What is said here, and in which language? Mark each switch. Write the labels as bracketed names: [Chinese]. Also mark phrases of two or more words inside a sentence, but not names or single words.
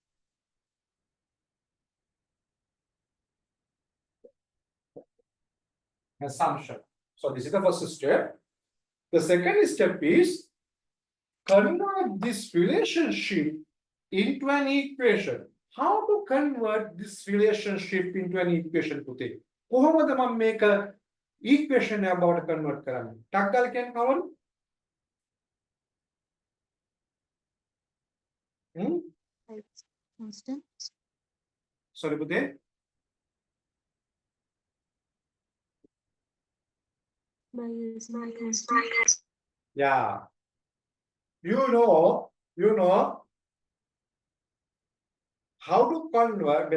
[English] So this is the first step. The second step is convert this relationship into an equation. How to convert this relationship into an equation? [Sinhala] කොහොමද මම මේක [English] equation about convert [Sinhala] කරන්නේ? ටක් ගාලා කියන්නේ කවුරු? [English] Constant. Sorry, පුතේ. By using constant. Yeah. You know how to convert.